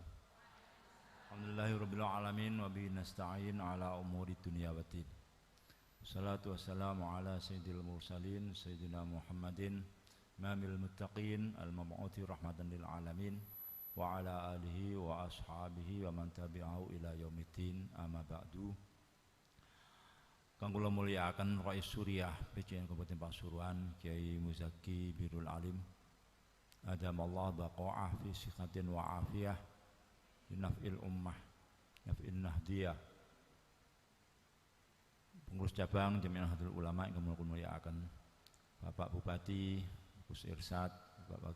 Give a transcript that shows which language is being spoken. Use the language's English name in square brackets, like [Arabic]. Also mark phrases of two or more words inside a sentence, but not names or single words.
[Arabic] الحمد لله رب العالمين وبه نستعين على أمور الدنيا والدين. والصلاة والسلام على سيد المرسلين سيدنا محمد إمام المتقين المبعوث رحمة للعالمين وعلى آله وأصحابه ومن تبعه إلى يوم الدين، أما بعد. [Javanese] Kang kula mulyakaken Rais Suriah PCN Kabupaten Pasuruan Kiai Muzaki Birul Alim, [Arabic] أدام الله بقاءه في صحة وعافية لنفع الأمة نفعا نهضية. [Indonesian] Pengurus cabang Jami'ah Nahdlatul Ulama yang kami muliakan, Bapak Bupati Gus Irsad, Bapak